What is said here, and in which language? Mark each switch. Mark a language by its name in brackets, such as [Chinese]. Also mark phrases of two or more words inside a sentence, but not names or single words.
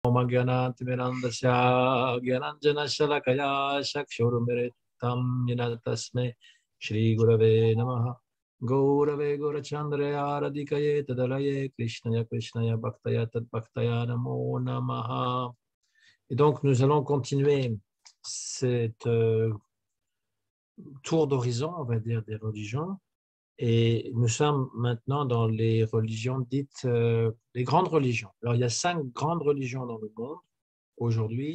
[Sanskrit] मग्यानतिमिरान्धस्य ग्यानाञ्जनशलाकया शक्षुरुमिरितम् यिनतस्मे श्री गुरवे नमः गौरवे गौरचन्द्राय राधिकाये तदालये कृष्णाय कृष्णाय भक्ताय तद् भक्ताय नमो नमः. [French] Et donc nous allons continuer cette tour d'horizon, on va dire, des religions. Et nous sommes maintenant dans les religions dites, les grandes religions. Alors, il y a 5 grandes religions dans le monde aujourd'hui.